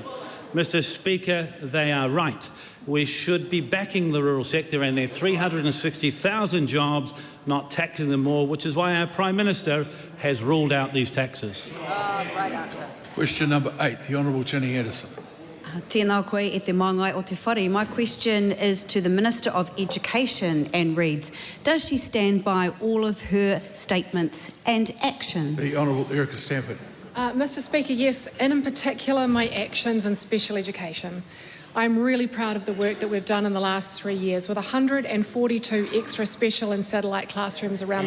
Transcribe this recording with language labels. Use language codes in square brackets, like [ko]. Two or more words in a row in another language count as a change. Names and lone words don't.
[en] Mr Speaker, they are right. We should be backing the rural sector and their 360,000 jobs, not taxing them more, which is why our Prime Minister has ruled out these taxes. Great answer. Question number 8, the Honourable Jenny Anderson. [mi] Tēnā koe e te māngai o te whare. [en] My question is to the Minister of Education and reads, does she stand by all of her statements and actions? The Honourable Erica Stanford. Mr Speaker, yes, and in particular my actions in special education. I'm really proud of the work that we've done in the last 3 years with 142 extra special and satellite classrooms around the